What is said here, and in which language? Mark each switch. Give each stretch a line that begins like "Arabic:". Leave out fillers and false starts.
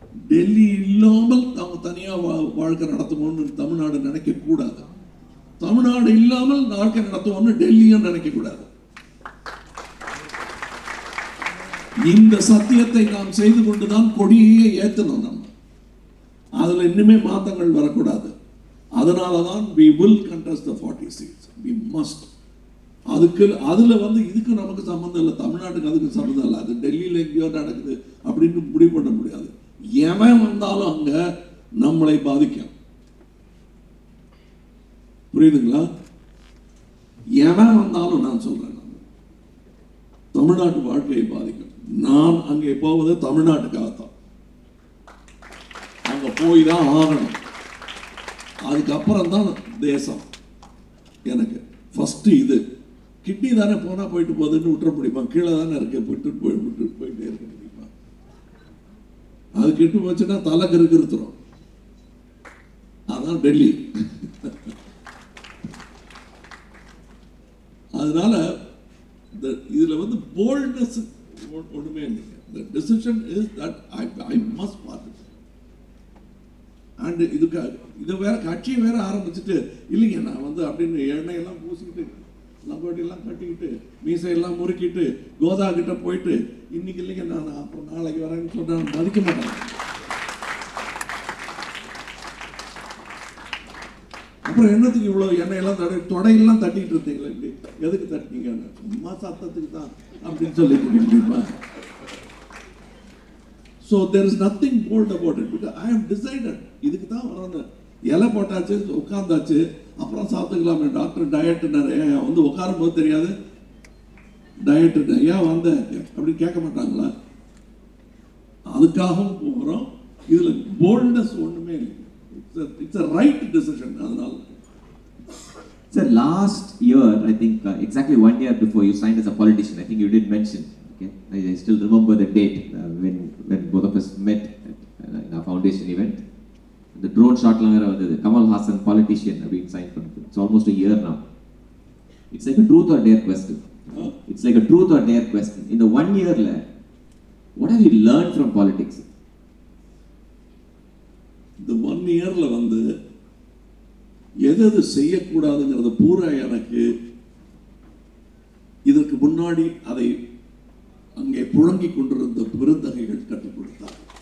Tamil: டெல்லி இல்லாமல் அவங்க தனியாக வாழ்க்கை நடத்துவோம்னு தமிழ்நாடு நினைக்கக்கூடாது. தமிழ்நாடு இல்லாமல் வாழ்க்கை நடத்துவோம்னு டெல்லியும் நினைக்கக்கூடாது. இந்த சத்தியத்தை நாம் செய்து கொண்டுதான் கொடியே ஏற்றணும். நம்ம அதில் இன்னுமே மாற்றங்கள் வரக்கூடாது. அதனாலதான்
English: we will contest the 40 seats. We must.
Tamil: அதுக்கு அதில் வந்து இதுக்கு நமக்கு சம்மந்தம் இல்லை, தமிழ்நாட்டுக்கு அதுக்கு சம்மந்தம் இல்லை. அது டெல்லியில் எங்கேயோ நடக்குது அப்படின்னு முடிவு பண்ண முடியாது. எவன் வந்தாலும் அங்க நம்மளை பாதிக்கும். புரியுதுங்களா? எவன் வந்தாலும் நான் சொல்றேன், தமிழ்நாட்டு வாழ்க்கையை பாதிக்கும். நான் அங்கே போவது தமிழ்நாட்டுக்காகத்தான். அங்க போய் தான் ஆகணும். அதுக்கப்புறம் தான் தேசம். எனக்கு ஃபர்ஸ்ட் இது கிட்னி தானே போனா போயிட்டு போகுதுன்னு விட்டுற முடியுமா? கீழே தானே இருக்கு, போயிட்டே இருக்க முடியுமா? அது கெட்டு போச்சுன்னா தலை கருத்துரும். அதான் டெல்லி. அதனால இதுல வந்து போல்ட்னஸ் ஒண்ணுமே இல்லைங்க.
English: The decision is that I must participate.
Tamil: And இது வேற கட்சியை வேற ஆரம்பிச்சுட்டு இல்லைங்க நான் வந்து அப்படின்னு எண்ணெயெல்லாம் பூசிக்கிட்டு லங்கோட்டியெல்லாம் கட்டிக்கிட்டு மீசையெல்லாம் முறுக்கிட்டு கோதா கிட்ட போயிட்டு இன்னைக்கு இல்லைங்க நான் அப்புறம் நாளைக்கு வரேன்னு சொன்னா மதிக்க மாட்டேன். அப்புறம் என்னத்துக்கு இவ்வளோ எண்ணெயெல்லாம் தொடையெல்லாம் தட்டிக்கிட்டு இருந்தீங்களா? இப்படி எதுக்கு தட்டினீங்க? சும்மா சத்தத்துக்கு தான் அப்படின்னு சொல்லிட்டு முடியுமா?
English: So there is nothing bold about it because I am decided.
Tamil: இதுக்கு தான் வரணும். இலை போட்டாச்சு, உட்காந்தாச்சு, அப்புறம் சாப்பிட்டுக்கலாமே. டாக்டர் டயட்னாரு, வந்து உட்காரும் போது தெரியாது டயட் ஏன் வந்த அப்படின்னு கேட்க மாட்டாங்களா? அதுக்காகவும் போகிறோம். இதுல போல்ட்னஸ் ஒண்ணுமே இல்லை.
English: It's a right decision.
Tamil: அதனால
English: Sir, last year, I think exactly 1 year before you signed as a politician, I think you did mention. I still remember the date when both of us met in our foundation event. The drone shot the Kamal Hassan politician have been signed for. It's almost a year now. It's like a truth or dare question. It's like a truth or dare question. In the 1 year, what have you learned from politics? The 1 year
Tamil: வந்து எது செய்யக்கூடாதுங்கிறது பூரா எனக்கு இதற்கு முன்னாடி அதை அங்கே புழங்கிக் கொண்டிருந்த பெருந்தகைகள் கற்றுக் கொடுத்தார்.